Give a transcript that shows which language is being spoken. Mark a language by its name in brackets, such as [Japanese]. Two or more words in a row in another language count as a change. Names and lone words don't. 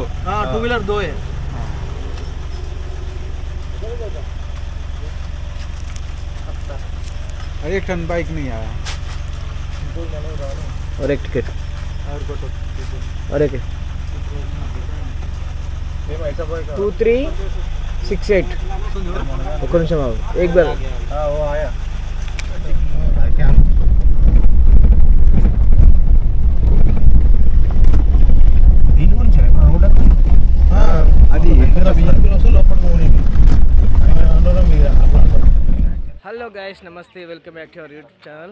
[Hindi] हाँ 2 व्हीलर दो है. अरे एक टन बाइक नहीं आया. और एक टिकट और एक 2368. [Telugu] ఒక నిమిషం ఆగు, [Hindi] एक बार. हाँ वो आया. [English] Hello guys, namaste, welcome back to our YouTube channel.